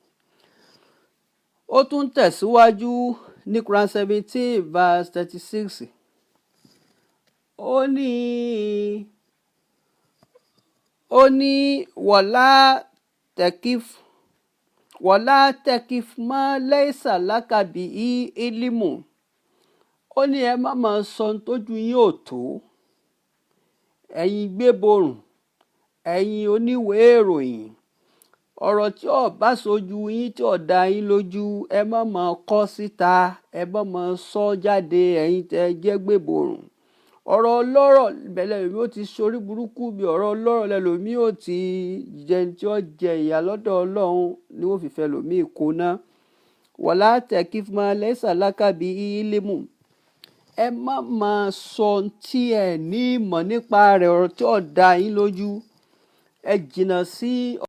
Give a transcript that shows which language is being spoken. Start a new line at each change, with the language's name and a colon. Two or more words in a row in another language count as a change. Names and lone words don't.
Yoruba: Ó tún tẹ̀síwájú ní Quran 17 verse 36. Ó ní
Arabic: ولا تقف ما ليس لك به علم.
Yoruba: Ó ní ẹ má máa sọ tójú yín ò tó. Ẹ̀yin gbéborùn, ẹ̀yin oníwèé ìròyìn, ọ̀rọ̀ tí ò bá sojú yín, tí ò dá yín lójú, ẹ má máa kọ síta, ẹ má máa sọ jáde, ẹ̀yin tẹ́ jẹ́ gbéborùn. Ọ̀rọ̀ ọlọ́rọ̀ bẹ̀lẹ̀ lómi ó ti ṣorí burúkú, bí ọ̀rọ̀ ọlọ́rọ̀ lẹ́lòmí ó ti jẹ tí ó jẹ ìyà lọ́dọ̀ Ọlọ́run ni wọ́n fi fẹ́ lòmí kóná.
Arabic: ولا تقف ما ليس لك به علم.
Yoruba: Ẹ má máa sọ tí ẹ ní ìmọ̀ nípa rẹ̀, ọ̀rọ̀ tí ò dá yín lójú. Ẹ jìnnà sí